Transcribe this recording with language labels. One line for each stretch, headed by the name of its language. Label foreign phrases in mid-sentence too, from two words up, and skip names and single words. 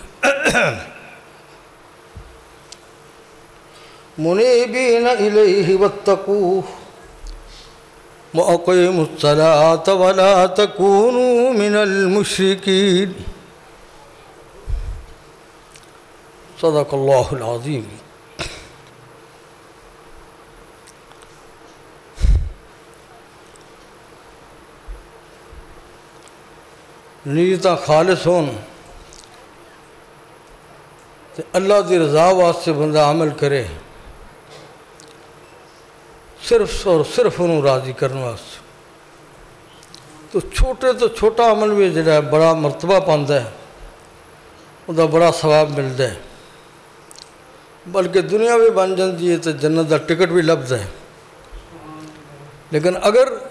Arabic: منيبين إليه واتقوه وأقيموا الصلاة ولا تكونوا من المشركين صدق الله العظيم
Punjabi: نیتاں خالص ہون تے اللہ دی رضا واسطے بندہ عمل کرے صرف
Urdu: اور صرف انہوں راضی کرنے واسطے تو چھوٹے تو چھوٹا عمل بھی جڑا ہے
Punjabi: بڑا مرتبہ پاندا ہے
Urdu: وہ بڑا ثواب ملتا ہے بلکہ دنیا بھی بن جاتی ہے تو
Punjabi: جنت دا ٹکٹ بھی لبھدا ہے
Urdu: لیکن اگر